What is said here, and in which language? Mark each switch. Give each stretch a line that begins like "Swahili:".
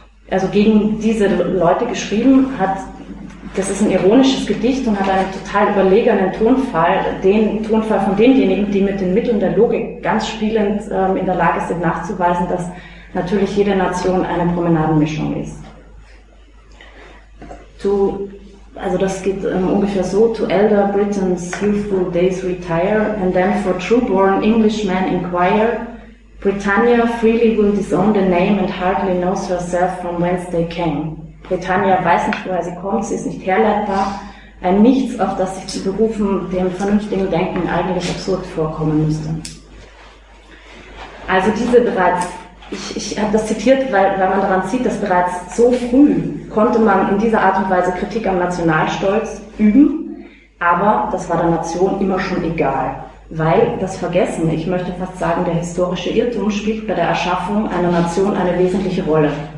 German: Also gegen diese Leute geschrieben hat, das ist ein ironisches Gedicht und hat einen total überlegenen Tonfall, den Tonfall von denjenigen, die mit den Mitteln der Logik ganz spielend in der Lage sind nachzuweisen, dass natürlich jede Nation eine Promenadenmischung ist.
English: Also das geht ungefähr so, to elder Britain's youthful days retire, and then for true-born Englishmen inquire, Britannia freely will disown the name and hardly knows herself from whence they came.
German: Britannia weiß nicht, woher sie kommt, sie ist nicht herleitbar, ein Nichts, auf das sich zu berufen, dem vernünftigen Denken eigentlich absurd vorkommen müsste. Also diese bereits, ich habe das zitiert, weil man daran sieht, dass bereits so früh konnte man in dieser Art und Weise Kritik am Nationalstolz üben, aber das war der Nation immer schon egal, weil das Vergessen, ich möchte fast sagen, der historische Irrtum spielt bei der Erschaffung einer Nation eine wesentliche Rolle.